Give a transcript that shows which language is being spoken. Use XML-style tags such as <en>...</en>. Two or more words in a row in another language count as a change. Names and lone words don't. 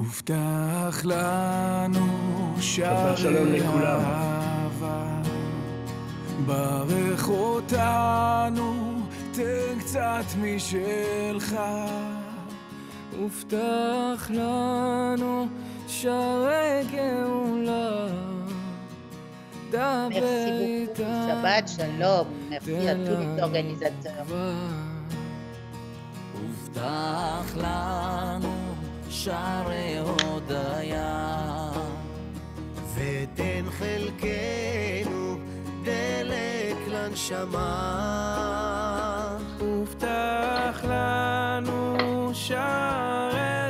<he>הובטח לנו שערי אהבה, ברך אותנו, תן קצת משלך. הובטח לנו שערי גאולה, דבר איתנו. שבת שלום.</he> <fr>Merci à tous les organisateurs.</fr> <he>הובטח לנו שערי הודיה, ותן חלקנו דלק לנשמה. הובטח לנו שערי</he>